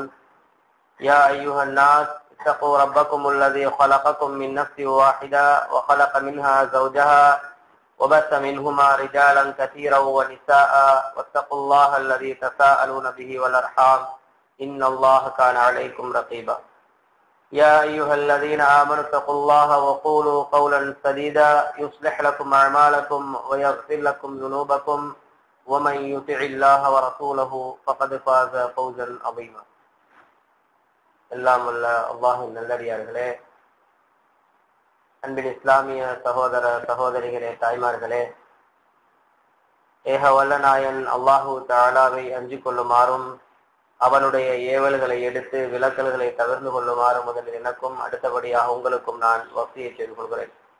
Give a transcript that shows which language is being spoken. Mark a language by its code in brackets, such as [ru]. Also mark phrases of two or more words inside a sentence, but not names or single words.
[ar] يا أيها الناس اتقوا ربكم الذي خلقكم من نفس واحدة وخلق منها زوجها وبث منهما رجالا كثيرا ونساء واتقوا الله الذي تساءلون به والأرحام إن الله كان عليكم رقيبا. يا أيها الذين آمنوا اتقوا الله وقولوا قولا سديدا يصلح لكم أعمالكم ويغفر لكم ذنوبكم ومن يطع الله ورسوله فقد فاز فوزا عظيما. [ta] எல்லாம் வல்ல அல்லாஹ்வின் நல்லடியார்களே, அன்பின் இஸ்லாமிய சகோதர சகோதரிகளே, தாய்மார்களே, ஏக வல்ல நாயன் [ar] الله تعالى [ta] அஞ்சிக் கொள்ளுமாறும் அவனுடைய ஏவல்களை எடுத்து விலக்கல்களை தவிர்த்து கொள்ளுமாறு முதலில் எனக்கும் அடுத்தபடியாக உங்களுக்கும் நான் வசியை செய்து கொள்கிறேன்.